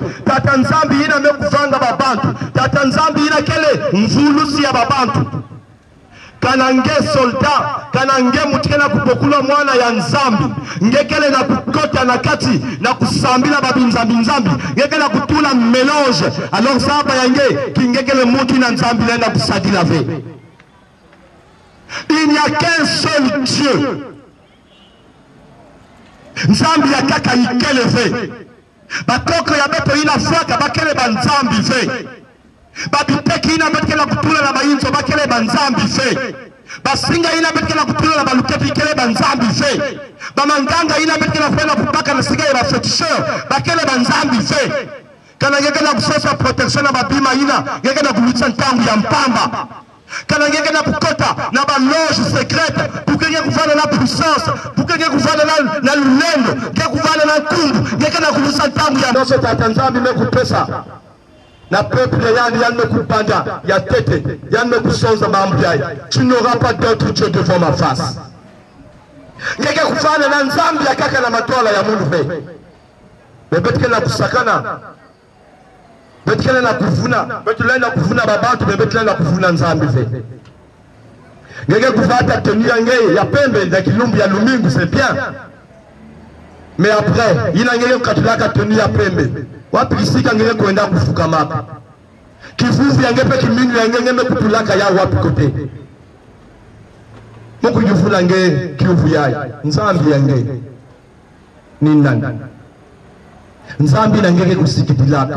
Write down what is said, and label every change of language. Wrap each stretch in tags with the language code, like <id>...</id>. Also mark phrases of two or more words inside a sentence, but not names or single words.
<ktu>Tata Nzambi ina mekufanga babantu. Tata Nzambi ina kele mvulusi ya babantu. Kanange soldat, kanange mutikena kupokula mwana ya Nzambi. Ngekele na kukota na kati na kusambila babi Nzambi. Ngekele na kutula mélange. Alors saba yange kingekele mutu na Nzambi lenda kusadila ve.</ktu> <fr>Il n'y a qu'un seul Dieu.</fr> <ktu>Nzambi ya kaka ikele ve. Batoko ya beto ina faka bakele ba Nzambi ve. Babiteki ina betkela kutula na bayinzo bakele ba Nzambi ve. Basinga ina betkela kutula na baluketi ikele ba Nzambi ve. Bamanganga ina betkela kwenda kupaka na siga ya bafetisheur bakele ba Nzambi ve. Kana ngeke na kusosa protection na babima ina ngeke na kulutsa ntangu ya mpamba. Kana ngeke na kukota na ba loge secrète</ktu> <fr>pour que</fr> <ktu>ngeke kufana na puissance,</ktu> <fr>pour que</fr> <ktu>ngeke kufana na lulendo, ngeke kufana na kumbu, ngeke na kulutsa ntangu ya ndoso tata Nzambi mekupesa. Na peuple yani mekupanda ya tete, yani mekusonza mambo yayi.</ktu> <fr>Tu n'auras pas d'autre Dieu devant ma face.</fr> <ktu>Ngeke kufana na Nzambi ya kaka na matola ya mundu ve. Bebetke na kusakana. Betkele na kuvuna, betule na kuvuna babantu, betule na kuvuna Nzambi ve. Ngeke kuvata tenue yange ya pembe na kilumbu ya lumingu</ktu> <fr>c'est bien.</fr> <ktu>Mais après, ina ngeke katulaka tenue ya pembe. Wapi kisika ngeke kwenda kufuka mapa. Kivuvu yange pe kimingu yange ngeme kutulaka ya wapi kote. Muku yufula nge kiuvu yayi. Nzambi yange ni nani? Nzambi na ngeke kusikidilaka.</ktu>